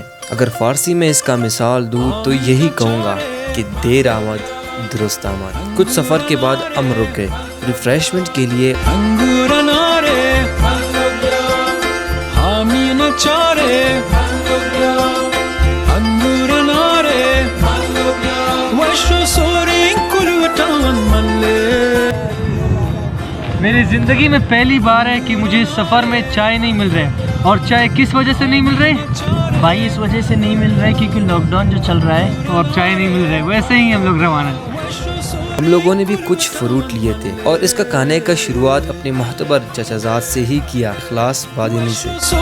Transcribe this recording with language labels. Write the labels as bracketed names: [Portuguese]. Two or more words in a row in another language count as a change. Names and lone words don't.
[Urdu] اگر فارسی میں اسکا مثال دوں تو یہی کہوں گا کہ [Persian] دیر آمد درست آمد. [Urdu] کچھ سفر کے بعد ہم رک گئے ریفریشمنٹ کے لیے. [Brahui] انگور نارے ہامین چارے انگور نارے وشو سوری کلوتان ملے. [Urdu] میری زندگی میں پہلی بار ہے کہ مجھے سفر میں چائے نہیں مل رہے. اور چائے کس وجہ سے نہیں مل رہے بھائی اس وجہ سے نہیں مل رہا ہے کیونکہ لاک ڈاؤن جو چل رہا ہے اور چائے نہیں مل رہے، ویسے ہی ہم لوگ روانہ. ہم لوگوں نے بھی کچھ فروٹ لیے تھے اور اسکا کھانے کا شروعات اپنے معتبر چچازاد سے ہی کیا، اخلاص بادینی سے.